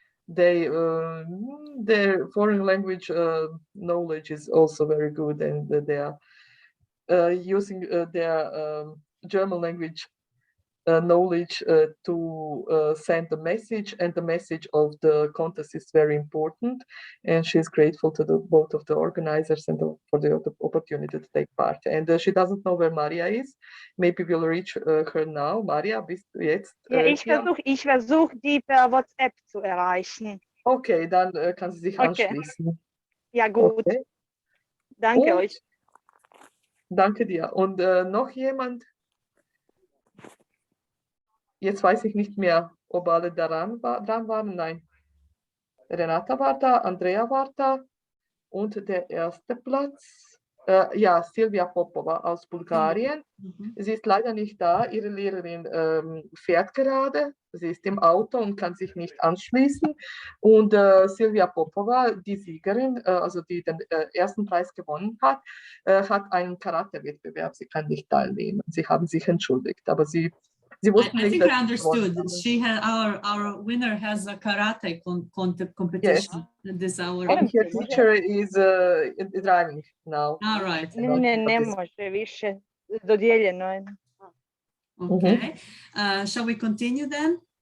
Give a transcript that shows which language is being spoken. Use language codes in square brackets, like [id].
[en] Their foreign language knowledge is also very good, and they are using their German language knowledge to send the message, and the message of the contest is very important, and she's grateful to both of the organizers and for the opportunity to take part. And she doesn't know where Maria is. Maybe we'll reach her now. [de] Maria, bist du jetzt ja, ich versuch die per WhatsApp zu erreichen. Okay, dann kann sie sich anschließen. Ja, gut. Okay. Danke euch. Danke dir. Und noch jemand? Jetzt weiß ich nicht mehr, ob alle dran waren. Nein. Renata war da, Andrea war da und der erste Platz. Ja, Silvia Popova aus Bulgarien. Sie ist leider nicht da. Ihre Lehrerin fährt gerade. Sie ist im Auto und kann sich nicht anschließen. Und Silvia Popova, die Siegerin, also die den ersten Preis gewonnen hat, hat einen Karate-Wettbewerb. Sie kann nicht teilnehmen. Sie haben sich entschuldigt, aber sie wussten [en] I [de] nicht, [en] think I understood. she She had our winner has a karate competition this hour. And her teacher is driving now. All right. [hr] Ne može više dodijeljeno. [en] Okay. Shall we continue then?